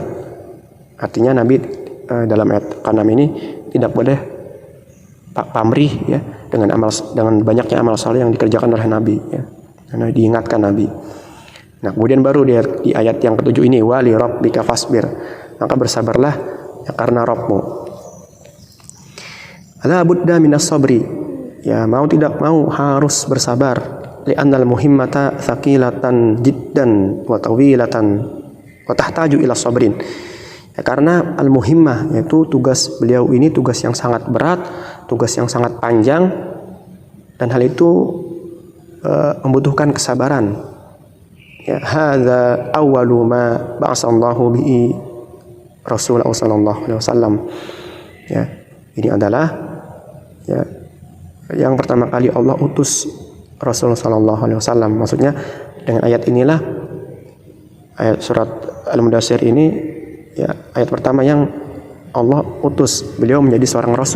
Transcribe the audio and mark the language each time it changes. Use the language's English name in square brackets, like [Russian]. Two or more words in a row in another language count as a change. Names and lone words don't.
[Indonesian] Artinya Nabi dalam ayat ke-6 ini tidak boleh pamrih ya dengan banyaknya amal saleh yang dikerjakan oleh Nabi ya. Karena diingatkan Nabi. Nah, kemudian baru di ayat yang ke-7 ini [Arabic] ولربك فاصبر, [Indonesian] maka bersabarlah ya, karena Rabbmu. [Arabic] لا بد من الصبر, [Indonesian] ya mau tidak mau harus bersabar. [Arabic] لأن المهمة ثقيلة جدا وطويلة وتحتاج إلى صبر. [Indonesian] Ya, karena al-muhimmah, yaitu tugas beliau ini tugas yang sangat berat, tugas yang sangat panjang, dan hal itu membutuhkan kesabaran. [Arabic] Ya, هذا أول ما بعث الله به رسول الله صلى الله عليه وسلم. [Indonesian] Ya, ini adalah ya yang pertama kali Allah utus Rasulullah [Arabic] صلى الله عليه وسلم. [Indonesian] Maksudnya dengan ayat inilah, ayat surat Al-Mudaththir ini ya ayat pertama yang Allah utus beliau menjadi seorang rasul.